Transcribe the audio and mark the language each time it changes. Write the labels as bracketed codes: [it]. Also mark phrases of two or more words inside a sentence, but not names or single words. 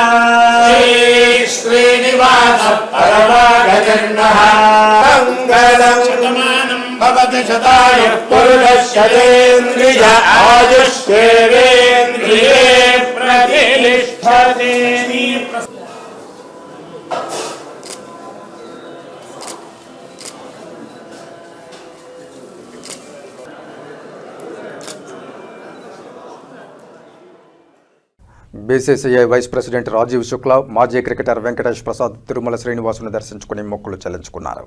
[sa] श्रीश्रीनिवास परमागजन्नः मङ्गलं भवति शताय पुरुषस्येन्द्रिय आयुष्येवेन्द्रिये प्रतिष्ठति। [te] బీసీసీఐ వైస్ ప్రెసిడెంట్ రాజీవ్ శుక్లా, మాజీ క్రికెటర్ వెంకటేష్ ప్రసాద్ తిరుమల శ్రీనివాసుని దర్శించుకుని మొక్కులు చెల్లించుకున్నారు.